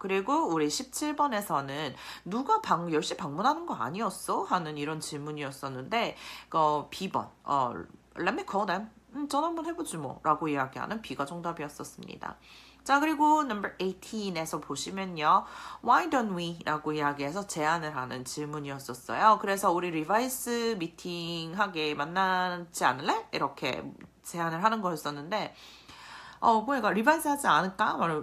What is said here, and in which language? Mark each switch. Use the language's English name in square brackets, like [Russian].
[Korean] 그리고 우리 17번에서는 누가 10시 방문하는 거 아니었어? 하는 이런 질문이었었는데 B번 [English] Let me call them. [Korean] 전화 한번 해보지 뭐 라고 이야기하는 B가 정답이었었습니다. 자, 그리고 number 18에서 보시면요. [English] Why don't we? [Korean] 라고 이야기해서 제안을 하는 질문이었었어요. 그래서 우리 리바이스 미팅 하게 만나지 않을래? 이렇게 제안을 하는 거였었는데 그러니까 리바이스 하지 않을까?